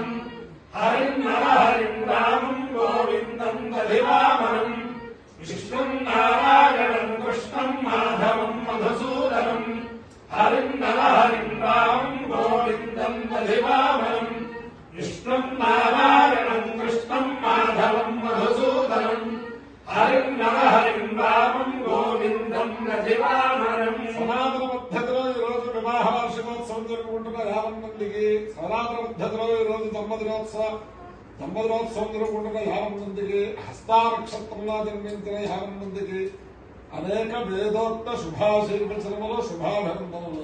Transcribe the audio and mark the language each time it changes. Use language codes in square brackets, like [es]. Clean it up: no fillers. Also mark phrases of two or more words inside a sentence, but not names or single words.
[sa] हरिं नरहरिं रामं गोविन्दं दधिवामनं विष्णुं नारायणं कृष्णं माधवं मधुसूदनं हरिं नरहरिं रामं गोविन्दं दधिवामनं विष्णुं नारायणं कृष्णं माधवं मधुसूदनं हरिं नरहरिं रामं गोविन्दं दधिवामनं [te] సనాతన పద్ధతిలో ఈ రోజు వివాహ వార్షికోత్సవం జరుపుకుంటున్న 50 మందికి సనాతన పద్ధతిలో ఈ రోజు దంపతులోత్సవం జరుపుకుంటున్న 50 మందికి హస్తా నక్షత్రంలో జన్మించిన 50 మందికి అనేక వేదోక్త శుభాశీర్వచనములు శుభాభినందనలు.